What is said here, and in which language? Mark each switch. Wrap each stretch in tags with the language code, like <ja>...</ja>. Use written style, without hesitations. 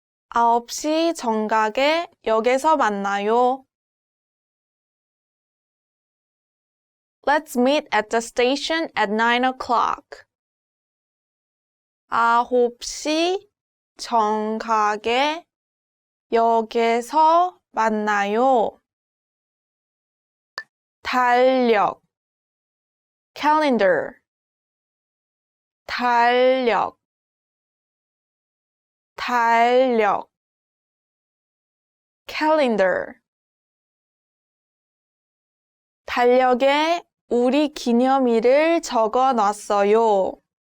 <ko>9시 정각에 역에서 만나요.</ko> <en>Let's meet at the station at 9 o'clock.</en> <ko>9시 정각에 역에서 만나요. 달력, calendar. 달력, 달력, calendar. 달력에 우리 기념일을 적어 놨어요.</ko>